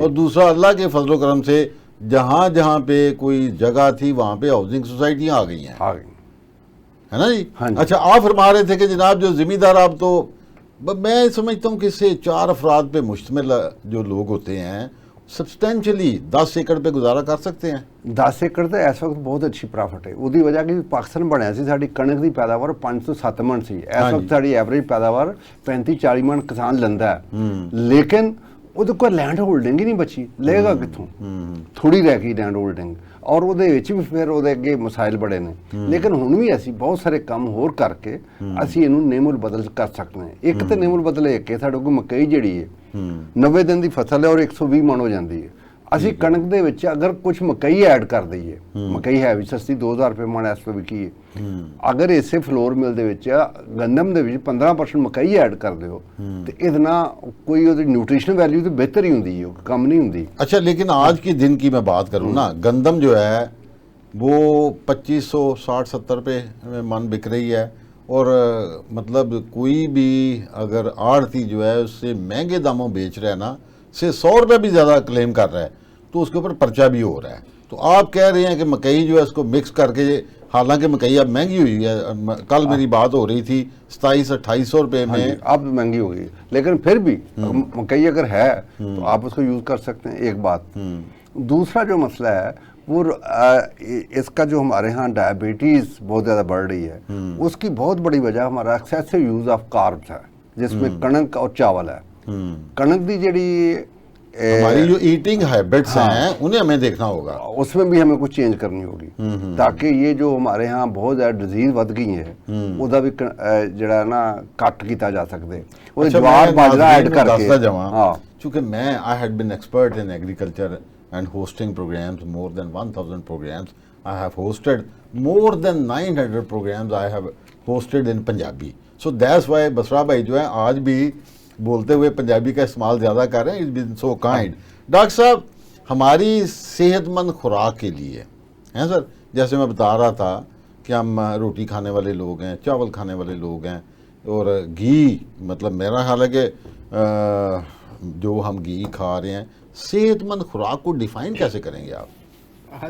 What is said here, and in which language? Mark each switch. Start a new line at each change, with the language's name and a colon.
Urdu: اور دوسرا اللہ کے فضل و کرم سے جہاں جہاں پہ کوئی جگہ تھی وہاں پہ ہاؤسنگ سوسائٹیاں آ گئی ہیں, ہے نا جی. ہاں جی. اچھا, آپ فرما رہے تھے کہ جناب جو زمیندار, آپ تو میں سمجھتا ہوں کہ اس سے 4 افراد پہ مشتمل جو لوگ ہوتے ہیں سبسٹینشلی 10 ایکڑ پہ گزارا کر سکتے ہیں.
Punjabi: 10 ایکڑ ਤੇ ਇਸ ਵਕਤ ਬਹੁਤ ਅੱਛੀ ਪ੍ਰਾਫਿਟ ਹੈ. ਉਹਦੀ ਵਜ੍ਹਾ ਕਿ ਪਾਕਿਸਤਾਨ ਬਣਿਆ ਸੀ, ਸਾਡੀ ਕਣਕ ਦੀ ਪੈਦਾਵਾਰ 5 ਤੋਂ 7 ਮਣ ਸੀ. ਇਸ ਵਕਤ ਸਾਡੀ ਐਵਰੇਜ ਪੈਦਾਵਾਰ 35-40 ਮਣ ਕਿਸਾਨ ਲੈਂਦਾ ਹੈ, ਲੇਕਿਨ ਉਹਦੇ ਕੋਲ ਲੈਂਡ ਹੋਲਡਿੰਗ ਹੀ ਨਹੀਂ ਬਚੀ, ਲਏਗਾ ਕਿੱਥੋਂ? ਥੋੜੀ ਰਹਿ ਗਈ ਲੈਂਡ ਹੋਲਡਿੰਗ, ਔਰ ਉਹਦੇ ਵਿੱਚ ਵੀ ਫਿਰ ਉਹਦੇ ਅੱਗੇ ਮਸਾਇਲ ਬੜੇ ਨੇ. ਲੇਕਿਨ ਹੁਣ ਵੀ ਅਸੀਂ ਬਹੁਤ ਸਾਰੇ ਕੰਮ ਹੋਰ ਕਰਕੇ ਅਸੀਂ ਇਹਨੂੰ ਨੇਮੁਲ ਬਦਲ ਕਰ ਸਕਦੇ ਹਾਂ. ਇੱਕ ਤੇ ਨੇਮੁਲ ਬਦਲ ਇਹ ਕਿ ਸਾਡੇ ਕੋਲ ਮਕਈ ਜਿਹੜੀ ਹੈ 90 ਦਿਨ ਦੀ ਫਸਲ ਹੈ ਔਰ 120 ਮਣ ਹੋ ਜਾਂਦੀ ਹੈ. ਅਸੀਂ ਕਣਕ ਦੇ ਵਿੱਚ ਅਗਰ ਕੁਝ ਮਕਈ ਐਡ ਕਰ ਦਈਏ, ਮਕਈ ਹੈ ਵੀ ਸਸਤੀ 2000 ਰੁਪਏ ਮਣ ਇਸ ਤੋਂ ਵਿਕੀ ਹੈ, ਅਗਰ ਇਸੇ ਫਲੋਰ ਮਿਲ ਦੇ ਵਿੱਚ ਗੰਦਮ ਦੇ ਵਿੱਚ 15% ਮਕਈ ਐਡ ਕਰ ਦਿਓ ਤੇ ਇਹਦੇ ਨਾਲ ਕੋਈ ਉਹਦੀ ਨਿਊਟ੍ਰੀਸ਼ਨ ਵੈਲਿਊ ਤੇ ਬਿਹਤਰ ਹੀ ਹੁੰਦੀ ਹੈ, ਕਮ ਨਹੀਂ ਹੁੰਦੀ.
Urdu: اچھا, لیکن آج کے دن کی میں بات کروں نا, گندم جو ہے وہ 2560-70 روپے من بک رہی ہے, اور مطلب کوئی بھی اگر آڑتی جو ہے اس سے مہنگے داموں بیچ رہا ہے نا, سے 100 روپے بھی زیادہ کلیم کر رہا ہے, تو اس کے اوپر پرچہ بھی ہو رہا ہے. تو آپ کہہ رہے ہیں کہ مکئی جو ہے اس کو مکس کر کے, حالانکہ مکئی اب مہنگی ہوئی ہے, کل میری بات ہو رہی تھی 2700-2800 روپے میں, اب مہنگی ہو گئی, لیکن پھر بھی مکئی اگر ہے تو آپ اس کو یوز کر سکتے ہیں, ایک بات. دوسرا جو مسئلہ ہے وہ اس کا جو ہمارے ہاں ڈائبٹیز بہت زیادہ بڑھ رہی ہے, اس کی بہت بڑی وجہ ہمارا ایکسیسو یوز آف کاربس ہے, جس میں کنک اور چاول ہے.
Punjabi: کنک دی جڑی
Urdu: ہماری جو ایٹنگ ہیبٹس ہیں انہیں ہمیں دیکھنا ہوگا, اس میں بھی ہمیں کچھ چینج کرنی ہوگی, تاکہ یہ جو ہمارے ہاں بہت زیادہ ڈیزیز
Punjabi: ود گئی
Urdu: ہے وہ بھی
Punjabi: جڑا نا کٹ کیتا جا سکتے.
Urdu: وہ جوار باجرا ایڈ کر کے, چونکہ میں
English: I had been expert in agriculture and hosting programs, more than 1000 programs I have hosted, more than 900 programs I have hosted in Punjabi. So that's why
Urdu: بسرا بھائی جو ہیں آج بھی بولتے ہوئے پنجابی کا استعمال زیادہ کر رہے ہیں.
English: It's been so kind.
Urdu: Doctor صاحب, ہماری صحت مند خوراک کے لیے ہیں سر, جیسے میں بتا رہا تھا کہ ہم روٹی کھانے والے لوگ ہیں, چاول کھانے والے لوگ ہیں, اور گھی, مطلب میرا خیال ہے کہ جو ہم گھی کھا رہے ہیں, صحت مند خوراک کو ڈیفائن کیسے کریں گے آپ؟